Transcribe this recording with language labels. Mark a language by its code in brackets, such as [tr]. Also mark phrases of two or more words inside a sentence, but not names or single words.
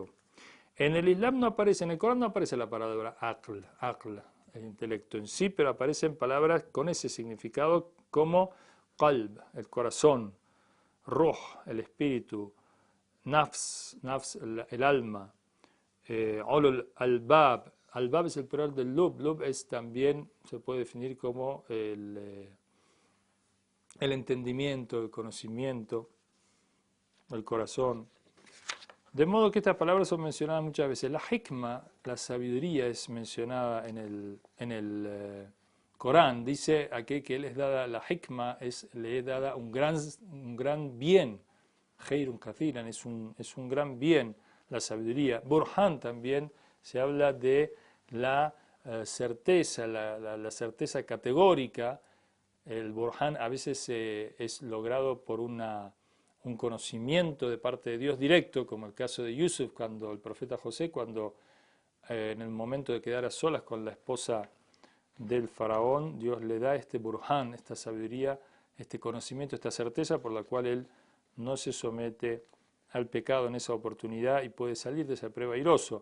[es] En el Islam no aparece, en el Corán no aparece la palabra aql, el intelecto en sí, pero aparecen palabras con ese significado como qalb, el corazón, ruh, el espíritu, nafs, el alma, [ar] أولو الألباب. [es] Albab es el plural del lub. Lub es también, se puede definir como el entendimiento, el conocimiento, el corazón. De modo que estas palabras son mencionadas muchas veces. La hikma, la sabiduría, es mencionada en el Corán. Dice aquel que le es dada la hikma, le es dada un gran bien. [ar] خيرٌ كثيرٌ, [es] es un gran bien, la sabiduría. Burhan también se habla de la certeza, la certeza categórica. El Burhan a veces es logrado por un conocimiento de parte de Dios directo, como el caso de Yusuf, cuando el profeta José, cuando en el momento de quedar a solas con la esposa del faraón, Dios le da este Burhan, esta sabiduría, este conocimiento, esta certeza por la cual él no se somete al pecado en esa oportunidad y puede salir de esa prueba airoso.